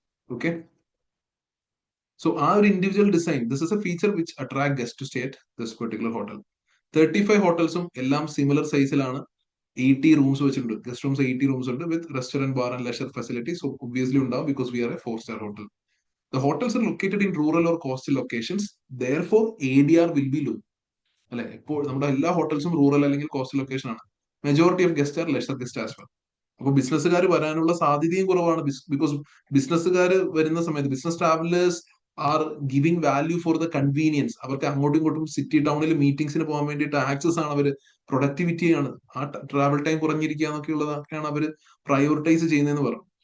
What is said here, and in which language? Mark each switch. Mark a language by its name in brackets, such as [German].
[English] Okay, so ആ ഒരു individual design, this is a feature which attract guest to stay at this particular hotel. [Malayalam] 35 ഹോട്ടൽസും എല്ലാം similar സൈസിലാണ്. 80 rooms വെച്ചിട്ടുണ്ട്, guest rooms 80 rooms ഉണ്ട്, [English] With restaurant, bar and leisure facility. So obviously ഉണ്ടാവും, because we are a 4-star hotel. The hotels are located in rural or coastal locations, therefore ADR will be low. [Malayalam] അല്ലെ, ഇപ്പോൾ നമ്മുടെ എല്ലാ ഹോട്ടൽസും rural അല്ലെങ്കിൽ coastal location ആണ്. [English] Majority of guest are leisure guest as well. [Malayalam] അപ്പൊ ബിസിനസ്സുകാർ വരാനുള്ള സാധ്യതയും കുറവാണ്, ബിക്കോസ് ബിസിനസ്സുകാർ വരുന്ന സമയത്ത് [English] Business travellers are giving value for the convenience. [Malayalam] അവർക്ക് അങ്ങോട്ടും ഇങ്ങോട്ടും സിറ്റി ടൗണിൽ മീറ്റിംഗ്സിന് പോകാൻ വേണ്ടിയിട്ട് ആക്സസ് ആണ്, അവര് പ്രൊഡക്ടിവിറ്റിയാണ്, ആ ട്രാവൽ ടൈം കുറഞ്ഞിരിക്കുക എന്നൊക്കെ ഉള്ളതൊക്കെയാണ് അവർ പ്രയോറിറ്റൈസ് ചെയ്യുന്നതെന്ന് പറഞ്ഞു.